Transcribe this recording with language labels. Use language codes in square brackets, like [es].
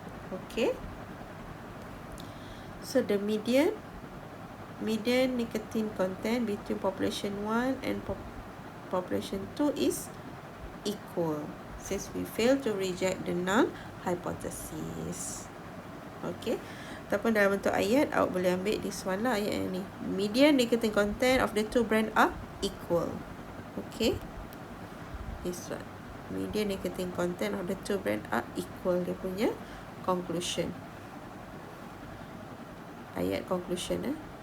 [en] Okay, so the median nicotine content between population 1 and population 2 is equal, since we fail to reject the null hypothesis. [ms] Okay, ataupun dalam bentuk ayat, awak boleh ambil [en] this one [ms] lah, ayat yang ni. [en] Median nicotine content of the two brands are equal. Okay, this one, median nicotine content of the two brands are equal. [ms] Dia punya conclusion, ayat conclusion.